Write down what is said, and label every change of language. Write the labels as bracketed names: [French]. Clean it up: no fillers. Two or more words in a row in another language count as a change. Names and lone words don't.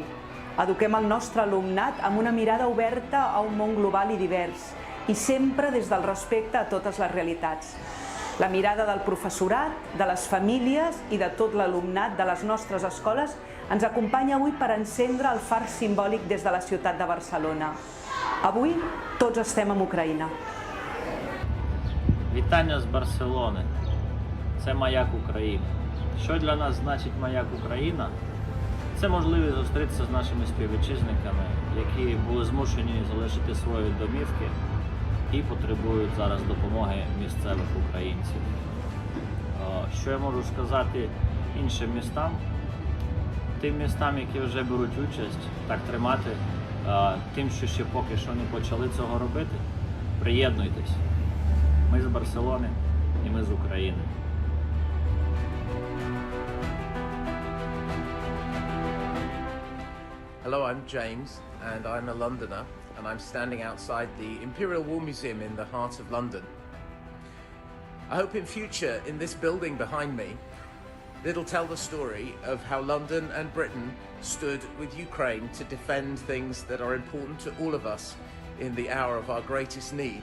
[Catalan] Eduquem el nostre alumnat amb una mirada oberta a un món global i divers i sempre des del respecte a totes les realitats. La mirada del professorat, de les famílies i de tot l'alumnat de les nostres escoles ens acompanya avui per encendre el far simbòlic des de la ciutat de Barcelona. Avui tots estem amb Ucraïna. [Ukrainian] Вітання з Барселони. Це Маяк України. Що для нас значить Маяк Україна? Це можливість зустрітися з нашими співвітчизниками, які були змушені залишити свої домівки і потребують зараз допомоги місцевих українців. Що я можу сказати іншим містам? Тим містам, які вже беруть участь, так тримати, тим, що ще поки що не почали цього робити, приєднуйтесь. Ми з Барселони і ми з України. [English] Hello, I'm James, and I'm a Londoner, and I'm standing outside the Imperial War Museum in the heart of London. I hope in future, in this building behind me, it'll tell the story of how London and Britain stood with Ukraine to defend things that are important to all of us in the hour of our greatest need.